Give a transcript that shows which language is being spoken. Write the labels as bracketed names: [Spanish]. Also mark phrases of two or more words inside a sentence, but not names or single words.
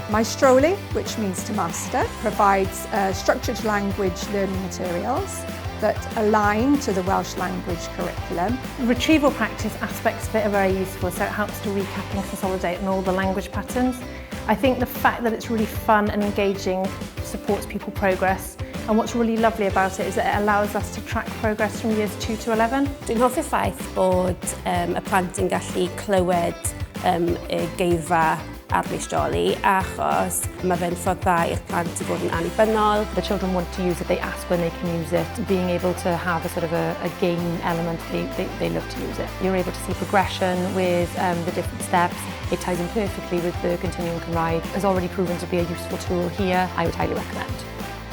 [English] Meistroli, which means to master, provides structured language learning materials that align to the Welsh language curriculum. Retrieval practice aspects of it are very useful, so it helps to recap and consolidate on all the language patterns. I think the fact that it's really fun and engaging supports people progress, and what's really lovely about it is that it allows us to track progress from years 2 to 11. [Welsh] Dwi'n hoffi'r ffaith bod y plant yn gallu clywed y geirfa ar Meistroli achos mae fe'n ffordd dda i'r plant i fod yn annibynnol. [English] The children want to use it, they ask when they can use it. Being able to have a sort of a game element, they love to use it. You're able to see progression with the different steps. It ties in perfectly with the continuing gynradd. It's already proven to be a useful tool here. I would highly recommend.